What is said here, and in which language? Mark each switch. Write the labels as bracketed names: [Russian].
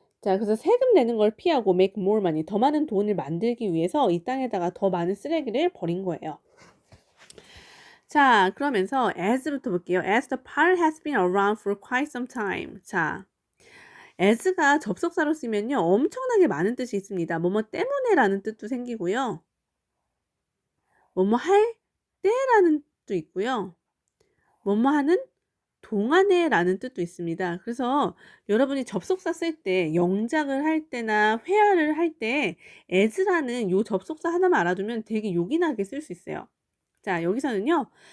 [Korean] 자, 그래서 세금 내는 걸 피하고 [English] make more money. [Korean] 더 많은 돈을 만들기 위해서 이 땅에다가 더 많은 쓰레기를 버린 거예요. 자, 그러면서 as부터 볼게요. [English] as the pile has been around for quite some time. [Korean] 자, as가 접속사로 쓰면요. 엄청나게 많은 뜻이 있습니다. 뭐뭐 때문에 라는 뜻도 생기고요. 뭐뭐 할 때라는 뜻도 있고요. 뭐뭐 하는 동안에 라는 뜻도 있습니다. 그래서 여러분이 접속사 쓸 때 영작을 할 때나 회화를 할 때 as라는 요 접속사 하나만 알아두면 되게 요긴하게 쓸 수 있어요. 자, 여기서는요.